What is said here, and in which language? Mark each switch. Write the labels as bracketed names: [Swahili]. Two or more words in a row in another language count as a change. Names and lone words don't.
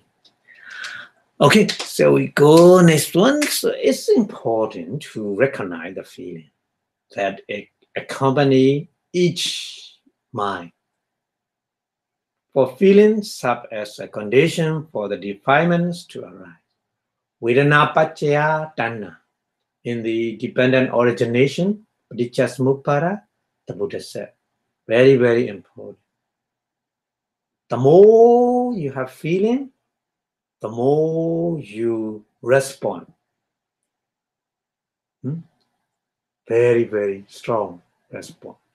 [English] Okay, so we go next one. So it's important to recognize the feeling that accompany each mind. For feelings serve as a condition for the defilements to arise. [Pali] Vedana paccaya tanna. [English] In the dependent origination, paticca the Buddha said, very, very important. The more you have feeling, the more you respond. Very, very strong response.